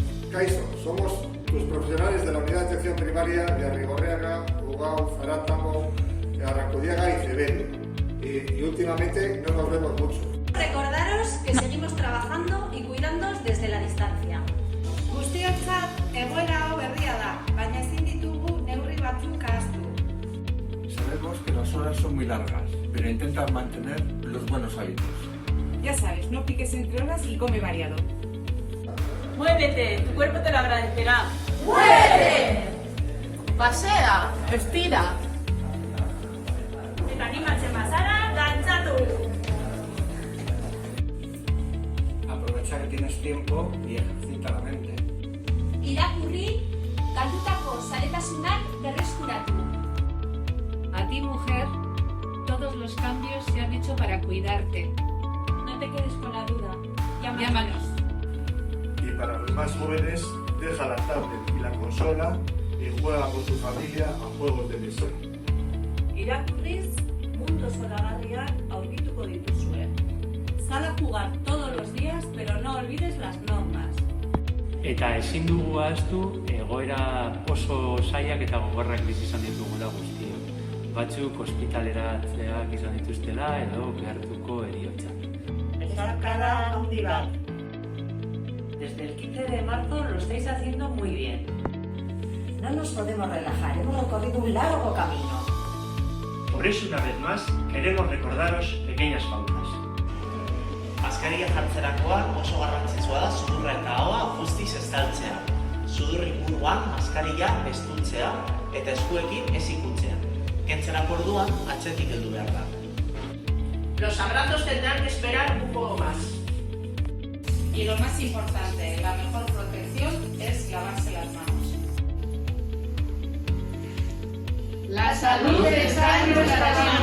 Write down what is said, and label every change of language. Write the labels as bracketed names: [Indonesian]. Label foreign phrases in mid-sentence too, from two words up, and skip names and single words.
[Spanish] Kaixo, somos tus profesionales de la Unidad de Atención Primaria de Arrigorriaga, Ugao, Zarátamo, Arrancudiaga y Cebedo. Y últimamente no nos vemos mucho. Recordaros que seguimos trabajando y cuidándonos desde la distancia. [Basque] Guztiontzat egoera hau berria da, baina ezin ditugu neurri batzuk ahaztu. [Spanish] Sabemos que las horas son muy largas, pero intentan mantener los buenos hábitos. Ya sabes, no piques entre horas y come variado. Muévete, tu cuerpo te lo agradecerá. ¡Muévete! Pasea, estira. [Basque] Eta animatzen bazara, dantzatu! [Spanish] Aprovecha que tienes tiempo y ejercita la mente. [Basque] Irakurri, galdutako zaletasunak berreskuratu. [Spanish] A ti, mujer, todos los cambios se han hecho para cuidarte. No te quedes con la duda. Llámanos. Y para los más jóvenes, deja la tablet y la consola y juega con tu familia a juegos de mesa. [Basque] Irakurriz, mundu zoragarriak aurkituko dituzue. [Spanish] Sal a jugar todos los días, pero no olvides las normas. [Basque] Eta ezin dugu ahaztu egoera oso zailak eta gogorrak bizi izan ditugula guztiok. Batzuk ospitaleratzeak izan dituztela edo behartuko heriotzak. Besarkada handi bat. [Spanish] Desde el 15 de marzo lo estáis haciendo muy bien. No nos podemos relajar, hemos recorrido un largo camino. Por eso, una vez más, queremos recordaros pequeñas pautas. [Basque] Maskarilla jartzerakoan oso garrantzitsua da sudurra eta ahoa guztiz estaltzea. Sudur inguruan maskarilla estuntzea eta eskuekin ez ikutzea. Kentzerako orduan atzetik heldu behar da. [Spanish] Los abrazos tendrán que esperar un poco más. Y lo más importante, la mejor protección es lavarse las manos. La salud está en nuestras